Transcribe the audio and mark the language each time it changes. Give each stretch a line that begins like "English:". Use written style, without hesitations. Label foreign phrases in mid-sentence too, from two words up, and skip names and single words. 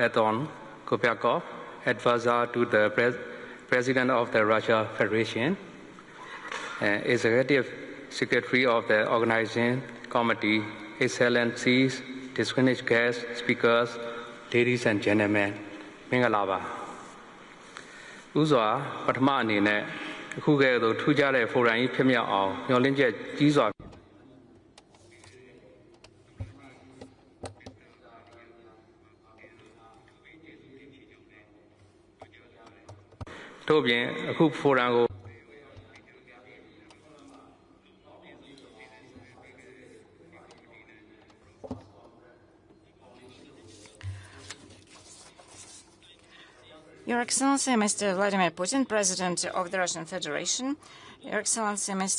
English: Anton Kopiakov, advisor to the President of the Russia Federation, Executive Secretary of the Organizing Committee, Excellencies, distinguished guests, speakers, ladies and gentlemen, Mingalaba.
Burmese: ဥစွာပထမအနေနဲ့အခုကဲ့သို့ထူးခြားတဲ့ဖိုရမ်ကြီးဖြစ်မြောက်အောင်ညှော်လင့်ချက်ကြီးစွာ ထို့ပြင်အခုဖိုရမ်ကို
English: Your Excellency, Mr. Vladimir Putin, President of the Russian Federation, Your Excellency, Mr.